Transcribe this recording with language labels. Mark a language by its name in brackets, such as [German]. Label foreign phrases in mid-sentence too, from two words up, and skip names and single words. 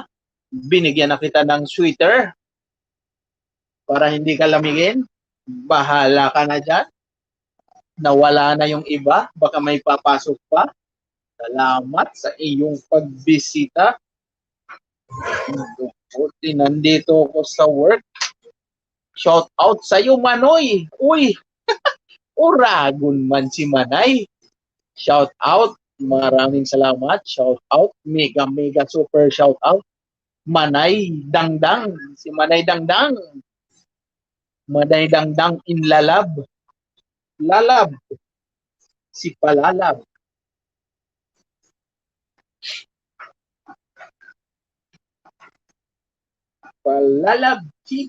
[Filipino] Binigyan na kita ng sweater para hindi ka lamigin. Bahala ka na dyan. Nawala na yung iba, baka may papasok pa. Salamat sa iyong pagbisita. Nandito ako sa work. [English] Shout out [Filipino] sa iyo, Manoy. Uy, [Bikol] uragon man si Manay. [English] Shout out. [Filipino] Maraming salamat. [English] Shout out. Mega super shout out. [Filipino] Manay Dangdang. Si Manay Dangdang. Manay Dangdang in Lalab. Lalab. Si Palalab. Palalab TV.